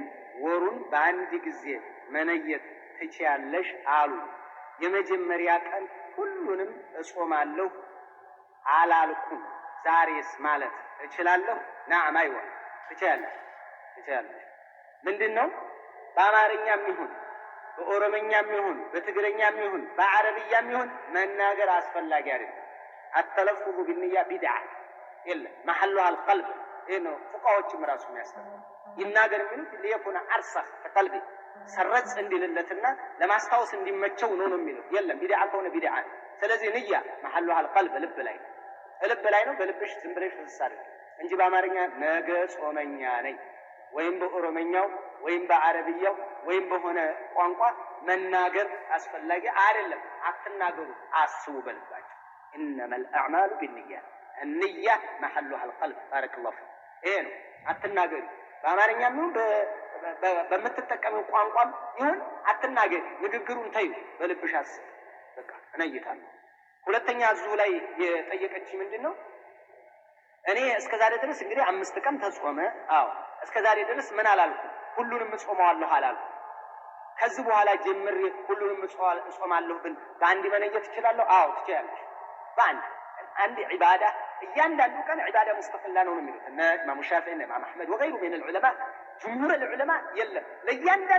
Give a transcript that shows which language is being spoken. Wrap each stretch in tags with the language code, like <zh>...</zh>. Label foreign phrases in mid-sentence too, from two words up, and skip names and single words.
<am>ወሩን በአንድ ጊዜ መነየት ትችያለሽ አሉ። የመጀመሪያ ቀን ሁሉንም እጾማለሁ አላልኩም። ዛሬስ ማለት እችላለሁ?</am> <ar>نعم أيوه</ar> <am>ትችያለሽ። ምንድነው በአማርኛም ይሁን በኦሮምኛም ይሁን በትግረኛም ይሁን በአረብያም ይሁን መናገር አስፈላጊ አይደለም።</am> <ar>التلفظ بالنية بدعة</ar> <am>የለም</am> <ar>محلها القلب።</ar> <am>ይሄ ነው ፉቃዎችም ራሱ የሚያስተምሩ ይናገር የሚሉት</am> <ar>ليكون أرسخ</ar> <am>ከቀልቢ ሰረጽ እንዲልለትና ለማስታወስ እንዲመቸው ነው የሚሉት። የለም ቢድዓ ከሆነ ቢድዓ። ስለዚህ ንያ</am> <ar>محلها القلب</ar> <am>ልብ ላይ ነው። በልብሽ ዝም ብለሽ ተሳሪ እንጂ በአማርኛ ነገ ጾመኛ ነኝ ወይም በኦሮምኛው ወይም በአረብያው ወይም በሆነ ቋንቋ መናገር አስፈላጊ አይደለም። አትናገሩ፣ አስቡ በልባችሁ።</am> <ar>إنما الأعمال بالنيات النية محلها القلب። بارك الله فيك።</ar> <am>ይሄ ነው አትናገሪ። በአማርኛም ይሁን በመተጠቀመው ቋንቋም ይሁን አትናገሪ። ንግግሩን ተይው፣ በልብሽ አስብ። በቃ እነይታለሁ። ሁለተኛ እዚሁ ላይ የጠየቀች ምንድነው እኔ እስከዛሬ ድረስ እንግዲህ 5 ቀን ተጾመ። እስከዛሬ ድረስ ምን አላልኩ? ሁሉንም እጾማለሁ አላልኩ። ከዚህ በኋላ ጀምሬ ሁሉንም እጾማለሁ ብል በአንድ መነየት እችላለሁ? ትችያለሽ።</am> <ar>عندي عبادة</ar> <am>እያንዳንዱ ቀን</am> <ar>عبادة مستقلة</ar> <am>ነው የሚሉት እነ ኢማሙ ሻፊዒ እነ ኢማም አሕመድ</am> <ar>وغيره من العلماء جمهور العلماء</ar> <am>የለም ለእያንዳንዱ</am>